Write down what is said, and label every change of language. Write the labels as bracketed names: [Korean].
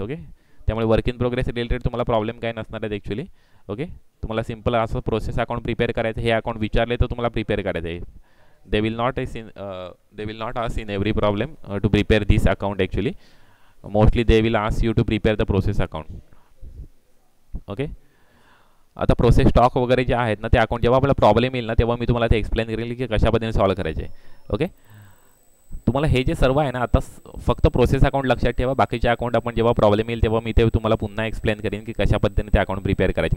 [Marathi] Okay, त्यामुळे work in progress related तुम्हाला problem काय नसणार आहेत ॲक्च्युली. ओके, तुम्हाला सिम्पल असं प्रोसेस अकाउंट प्रिपेअर करायचं. हे अकाउंट विचारले तर तुम्हाला प्रिपेअर करायचं आहे. [English] they will not ask in every problem to prepare this account actually. Mostly they will ask you to prepare the process account. [Marathi] Okay, आता प्रोसेस स्टॉक वगैरे जे आहेत ना ते अकाउंट जेव्हा आपल्याला प्रॉब्लेम येईल ना तेव्हा मी तुम्हाला ते एक्सप्लेन करेल की कशा पद्धतीने सॉल्व करायचे. ओके, तुम्हाला हे जे सर्व आहे ना आता फक्त प्रोसेस अकाउंट लक्षात ठेवा. बाकीचे अकाउंट आपण जेव्हा प्रॉब्लेम येईल तेव्हा मी ते तुम्हाला पुन्हा एक्सप्लेन करेन की कशा पद्धतीने ते अकाउंट प्रिपेअर करायचे.